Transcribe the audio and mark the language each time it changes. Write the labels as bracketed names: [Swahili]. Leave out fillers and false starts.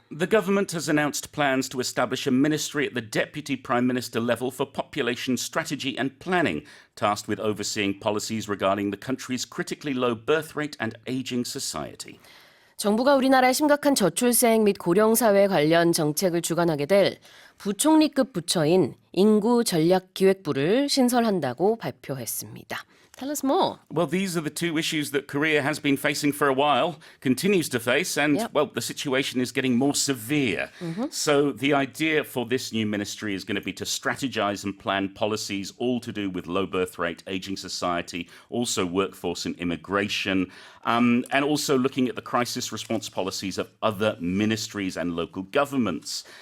[English] The government has announced plans to establish a ministry at the Deputy Prime Minister level for population strategy and planning, tasked with overseeing policies regarding the country's critically low birth rate and aging society. [Korean] 정부가 우리나라의 심각한 저출생 및 고령사회 관련 정책을 주관하게 될 부총리급 부처인 인구전략기획부를 신설한다고 발표했습니다. [English] Tell us more. Well, these are the two issues that Korea has been facing for a while, continues to face, and, well, the situation is getting more severe. So the idea for this new ministry is going to be to strategize and plan policies all to do with low birth rate, aging society, also workforce and immigration, and also looking at the crisis response policies of other ministries and local governments.